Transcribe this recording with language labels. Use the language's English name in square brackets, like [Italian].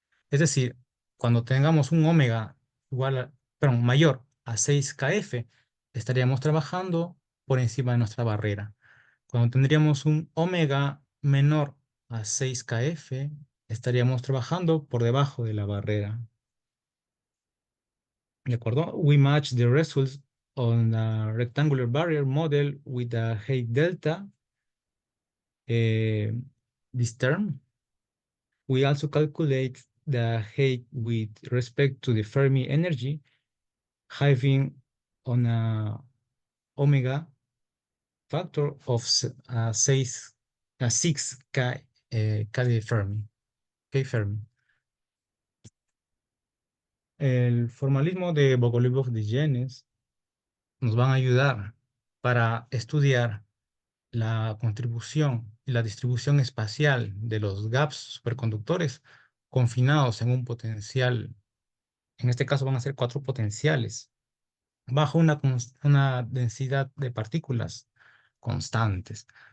[Spanish] Es decir, cuando tengamos un omega perdón, mayor a 6 kF, estaríamos trabajando por encima de nuestra barrera. Cuando tendríamos un omega menor a 6 kF, estaríamos trabajando por debajo de la barrera. ¿De acuerdo? [English] We match the results on a rectangular barrier model with a height delta, this term. We also calculate the height with respect to the Fermi energy, having on a omega factor of 6 K, K de Fermi. K Fermi. [Spanish] El formalismo de Bogoliubov-Dijenes nos van a ayudar para estudiar la contribución y la distribución espacial de los gaps superconductores confinados en un potencial, en este caso van a ser 4 potenciales, bajo una densidad de partículas constantes.